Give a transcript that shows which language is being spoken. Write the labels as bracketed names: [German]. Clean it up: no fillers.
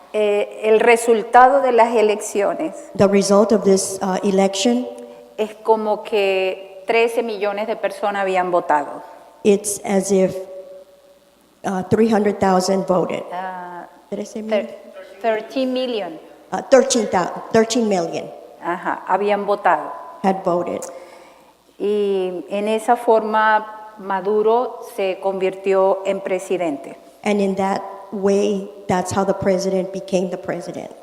[Spanish] el resultado de las elecciones [English] the result of this election, [Spanish] es como que 13 millones de personas habían votado. [English] it's as if 300,000 voted. Did I say million? 13 million 13 million [Spanish] habían votado. [English] had voted. [Spanish] Y en esa forma Maduro se convirtió en presidente [English] And in that way, that's how the president became the president